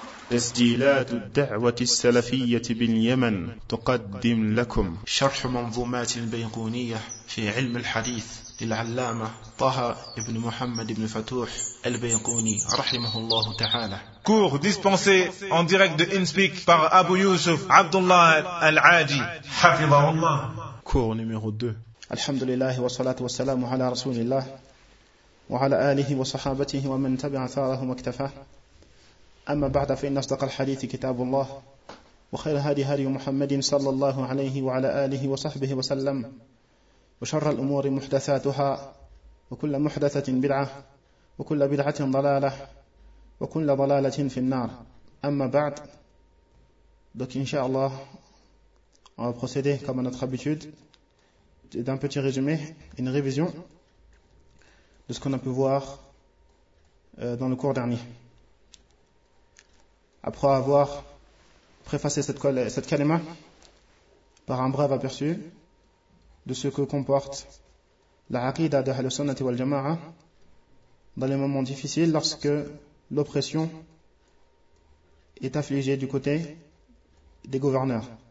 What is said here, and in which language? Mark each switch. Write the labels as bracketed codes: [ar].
[ar] تسجيلات الدعوة السلفية باليمن تقدم لكم. شرح منظومات البيقونية في علم الحديث للعلامة طه ابن محمد بن فتوح البيقوني رحمه الله تعالى. [fr] Cours dispensé en direct de InSpeak par Abu Yusuf Abdullah Al-Aji حفظه الله. Cours numéro 2. [ar] الحمد لله والصلاة والسلام على رسول الله وعلى آله وصحابته ومن تبع ثارهم اكتفاه. أما بعد، فإن أصدق الحديث كتاب الله، وخير هدي هدي محمد صلى الله عليه وعلى آله وصحبه وسلم، وشر الأمور محدثاتها، وكل محدثة بدعة، وكل بدعة ضلالة، وكل ضلالة في النار. أما بعد، [fr] donc inshallah on va procéder comme à notre habitude d'un petit résumé, une révision de ce qu'on a pu voir dans le cours dernier. Après avoir préfacé cette kalima par un bref aperçu de ce que comporte la aqida de Ahl al-Sunnah wal Jama'a dans les moments difficiles lorsque l'oppression est infligée du côté des gouverneurs.